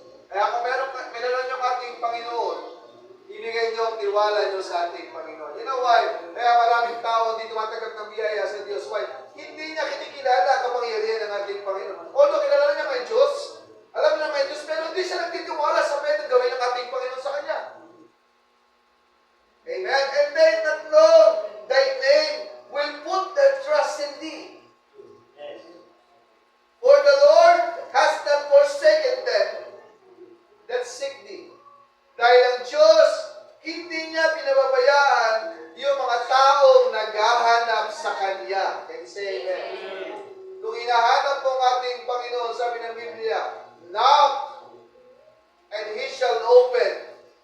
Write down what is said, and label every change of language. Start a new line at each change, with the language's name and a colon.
Filipino: Kaya kung meron niyong ating Panginoon, ibigay niyo ang tiwala niyo sa ating Panginoon.
English: You know why?
Filipino: Kaya maraming tao hindi tumatanggap ng biyaya sa Diyos. Why? Hindi niya kinikilala ang kapangyarihan ng ating Panginoon. Although kilala niya may Diyos, alam niya may Diyos, pero hindi siya nagtitiwala sa pwedeng gawin ng ating Panginoon sa Kanya. Amen?
English: And they that know thy name will put their trust in thee. For the Lord has not forsaken them that seek thee.
Filipino: Dahil ang Diyos, hindi niya pinababayaan yung mga taong naghahanap sa Kanya.
English: Can you say amen?
Filipino: Kung hinahanap mo ang ating Panginoon, sabi ng Biblia,
English: knock, and He shall open.